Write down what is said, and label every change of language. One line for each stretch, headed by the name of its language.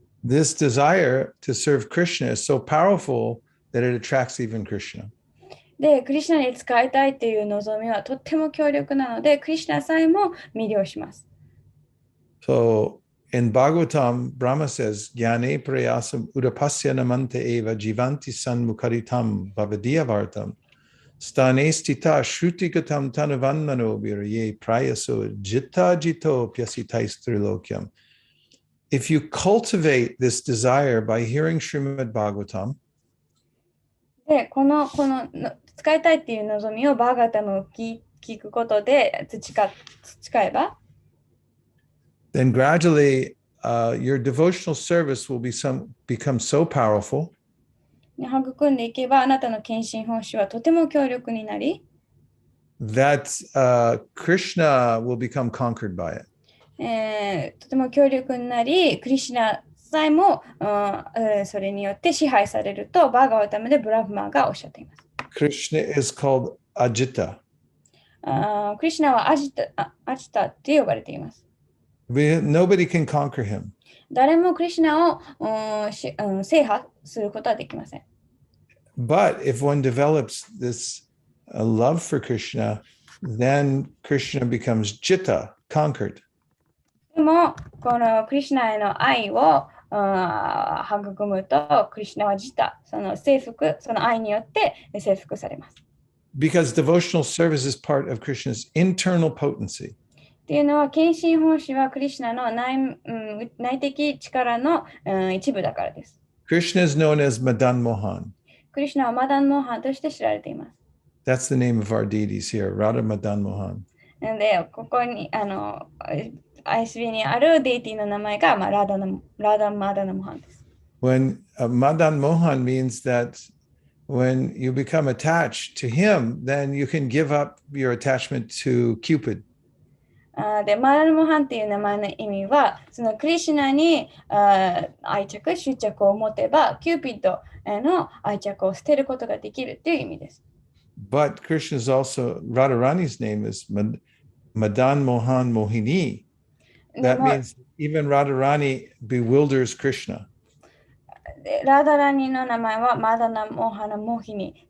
English: This desire to serve Krishna is so powerful that it attracts even Krishna.
Japanese: で、クリシュナに使いたいっていう望みはとっても強力なので、クリシュナさえも魅了します。
English: So in Bhagavatam, Brahma says,
Sanskrit: Jnane prayasam udapasya namante eva jivanti sanmukaritam bhavadiyavartam stane stita shrutigatam tanavanmano viraye prayaso jitta jito pyasitais trilokyam.
English: If you cultivate this desire by hearing Srimad Bhagavatam,
Japanese: で、この使いたいっていう望みをバーガタムを聞くことで培えば、
English: then gradually your devotional service will become so powerful
Japanese: 育んでいけば、あなたの献身奉仕はとても強力になり、
English: that Krishna will become conquered by it.
Japanese: とても強力になり、クリシュナさえも、それによって支配されると、バーガワタムでブラフマーがおっしゃっています。
English: Krishna is called Ajita.
Japanese: クリシュナはアジタって呼ばれています。
English: Nobody can conquer him.
Japanese: 誰もクリシュナを制覇することはできません。
English: But if one develops this love for Krishna, then Krishna becomes Jitta, conquered.
Japanese: でも、このクリシュナへの愛を育むと、クリシュナはジタ、その愛によって征服されます。
English: Because devotional service is part of Krishna's internal potency.
Japanese: っていうのは、献身奉仕はクリシュナの内的力の一部だからです。
English: Krishna is known as Madan Mohan.
Japanese: クリシュナはマダン・モーハンとして知られています。
English: That's the name of our deities here, Radha Madan Mohan.
Japanese: なので、ここにISB にあるデイティの名前が、ラダマダナモハンです。
English: When Madan Mohan means that when you become attached to him, then you can give up your attachment to Cupid.
Japanese: で、マダナモハンっていう名前の意味は、そのクリシュナに執着を持てば、キューピッドへの愛着を捨てることができるという意味です。
English: But Krishna's also, Radharani's name is Madan Mohan Mohini. That means even Radharani bewilders Krishna.
Japanese: ラダラニの名前はマダナモハナモヒニ。